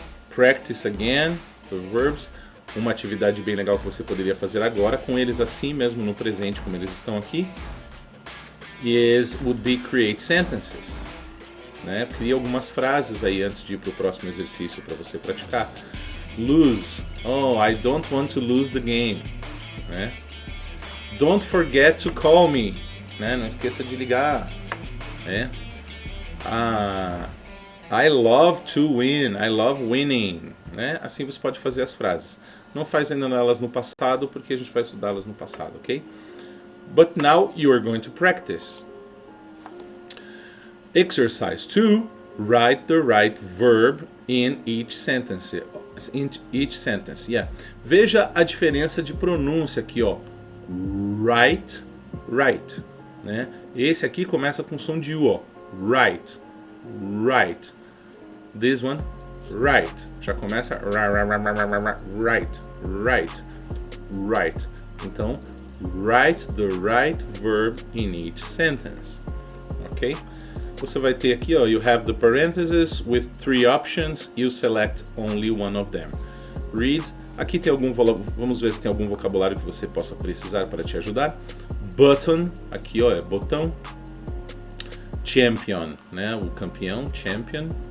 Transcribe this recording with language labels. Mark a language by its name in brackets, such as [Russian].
[English] Practice again the verbs. [Portuguese] Uma atividade bem legal que você poderia fazer agora, com eles assim mesmo no presente, como eles estão aqui, [English] would be create sentences. [Portuguese] Né? Cria algumas frases aí antes de ir para o próximo exercício para você praticar. [English] Lose. Oh, I don't want to lose the game. Né? Don't forget to call me, né? [Portuguese] Não esqueça de ligar, [English] né? I love to win, I love winning, né? [Portuguese] Assim você pode fazer as frases. Não faz ainda elas no passado, porque a gente vai estudá-las no passado, ok? [English] But now you are going to practice. Exercise 2. Write the right verb in each sentence. Yeah. [Portuguese] Veja a diferença de pronúncia aqui, ó. Right, right, né? Esse aqui começa com som de U, ó. Right, right. [English] This one, right. [Portuguese] Já começa [English] right, right, right. Então, write the right verb in each sentence. Ok? [Portuguese] Você vai ter aqui, ó. [English] You have the parentheses with 3 options. You select only one of them. Read. [Portuguese] Aqui tem vamos ver se tem algum vocabulário que você possa precisar para te ajudar. Button, aqui ó, é botão. Champion, né, o campeão, champion.